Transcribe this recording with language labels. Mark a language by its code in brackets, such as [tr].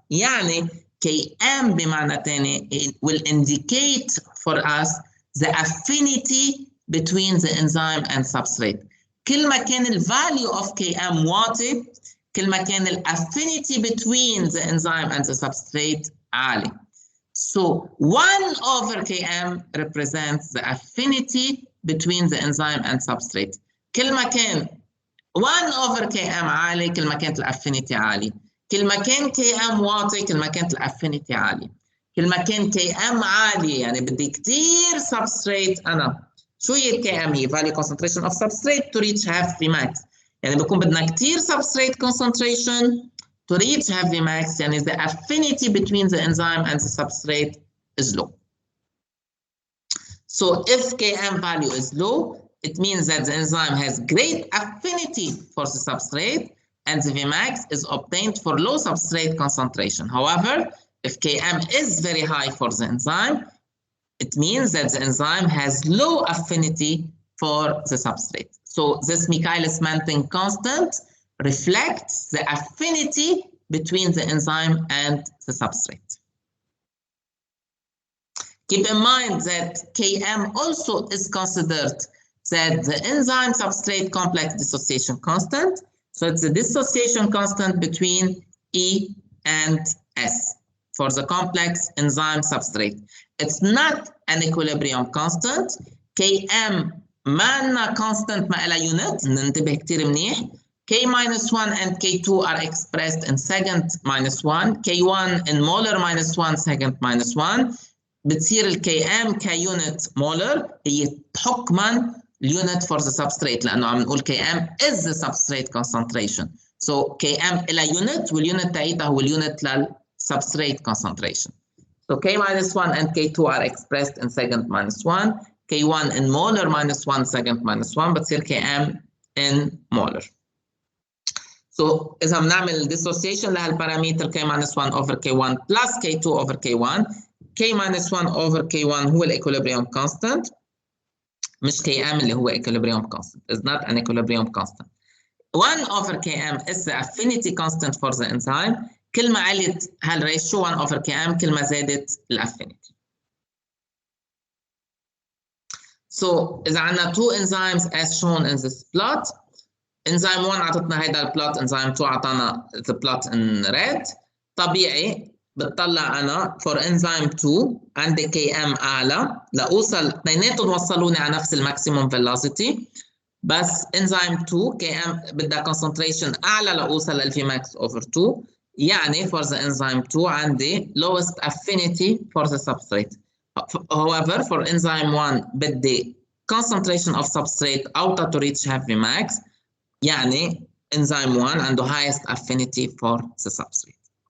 [ar] يعني Km بمعنى تاني [en] it will indicate for us the affinity between the enzyme and substrate. [ar] كل ما كان ال [en] value of Km [ar] واطي كل ما كان ال [en] affinity between the enzyme and the substrate [ar] عالي. [en] So 1 over Km represents the affinity between the enzyme and substrate. [ar] كل ما كان 1 over Km عالي كل ما كانت الافينيتي عالي. كل ما كان Km واطي كل ما كانت الافينيتي عالي. كل ما كان Km عالي يعني بدي كثير substrate أنا. شو هي Km؟ هي [en] value concentration of substrate to reach half Vmax. [ar] يعني بكون بدنا كثير [en] substrate concentration to reach half Vmax. يعني the affinity between the enzyme and the substrate is low. So if Km value is low, it means that the enzyme has great affinity for the substrate and the Vmax is obtained for low substrate concentration. However, if Km is very high for the enzyme, it means that the enzyme has low affinity for the substrate. So this Michaelis-Menten constant reflects the affinity between the enzyme and the substrate. Keep in mind that Km also is considered that the enzyme substrate complex dissociation constant. So it's a dissociation constant between E and S for the complex enzyme substrate. It's not an equilibrium constant. [ar] Km ما constant ما إلها unit، ننتبه كتير منيح. [en] K-1 and K2 are expressed in second -1, K1 in molar -1 second -1. [ar] بتصير الKm كيونت مولر هي حكما اليونت [en] for the substrate [ar] لأنه عم نقول [en] Km is the substrate concentration. [ar] So Km إلها unit واليونت تاعتها هو اليونت للsubstrate concentration. [en] So K-1 and K2 are expressed in second -1, K1 in molar -1 second -1 [ar] بتصير [en] Km in molar. So [ar] إذا بنعمل [en] dissociation لهالبارامتر K-1 over K1 plus K2 over K1 K-1 over K1 هو equilibrium constant [ar] مش Km اللي هو [en] equilibrium constant. It's not an equilibrium constant. 1 over Km is the affinity constant for the enzyme. [ar] كل ما علت هالريشيو [en] 1 over Km [ar] كل ما زادت الافينيتي. [en] So [ar] إذا عندنا [en] two enzymes as shown in this plot. enzyme 1 [ar] عطتنا هيدا البلوت، [en] enzyme 2 [ar] عطانا [en] the plot in red. [ar] طبيعي بتطلع انا for enzyme 2 عندي Km اعلى لاوصل اثنيناتهم وصلوني على نفس الماكسيموم فيلوسيتي، بس enzyme 2 Km بدها concentration اعلى لاوصل للفي ماكس over 2، يعني for the enzyme 2 عندي [en] lowest affinity for the substrate. However for enzyme 1 [ar] بدي [en] concentration of substrate اوطى to reach half Vmax، يعني enzyme 1 [ar] عنده [en] highest affinity for the substrate.